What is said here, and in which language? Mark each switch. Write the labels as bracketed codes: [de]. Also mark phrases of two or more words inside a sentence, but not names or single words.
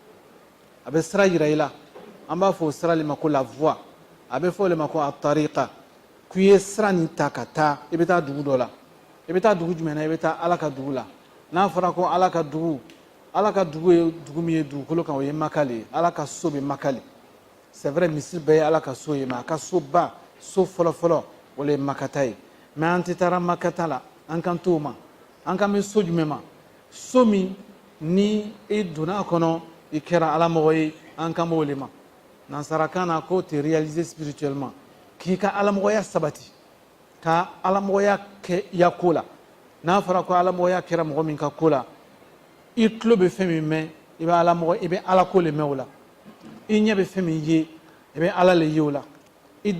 [bm] a bɛ sira yira i la an b'a fɔ o sira le ma ko [fr] la voie [bm] a bɛ fɔ o le ma ko a tariqa k'i ye sira nin ta ka taa i bɛ taa dugu dɔ la i bɛ taa dugu jumɛn na i bɛ taa ala ka dugu la n'a fɔra ko ala ka dugu ye dugu min ye dugukolo kan o ye maka le ye ala ka so bɛ maka le [fr] c'est vrai [bm] misiri bɛɛ ye ala ka so ye mais a ka soba so fɔlɔfɔlɔ o le ye makata ye mais an tɛ taara makata la an kan t'o ma an kan bɛ so jumɛn ma so min ni i donna a kɔnɔ i kɛra alamɔgɔ ye an kan b'o le ma nansarakan na ko [fr] te réaliser spirituellement [bm] k'i ka alamɔgɔya sabati ka alamɔgɔya kɛ i ya ko la n'a fɔra ko alamɔgɔya kɛra mɔgɔ min ka ko la i tulo bɛ fɛn min mɛn i bɛ alamɔgɔ i bɛ ala ko le mɛn o la i ɲɛ bɛ fɛn min ye i bɛ ala le ye o la i